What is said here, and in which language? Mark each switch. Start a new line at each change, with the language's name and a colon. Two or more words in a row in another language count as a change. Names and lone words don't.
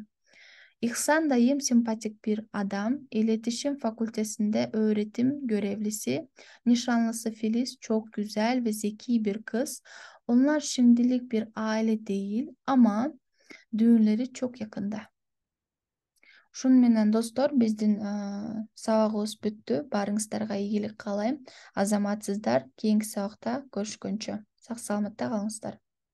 Turkish: İhsan dayım sempatik bir adam, iletişim fakültesinde öğretim görevlisi. Nişanlısı Filiz çok güzel ve zeki bir kız. Onlar şimdilik bir aile değil ama düğünleri çok yakında.
Kyrgyz: Шун менен достор, биздин сабагыбыз бүттү. Барыңыздарга ийгилик каалайм. Азаматсыздар. Кийинки сабакта көрүшкөнчө. Сак саламатта калыңыздар.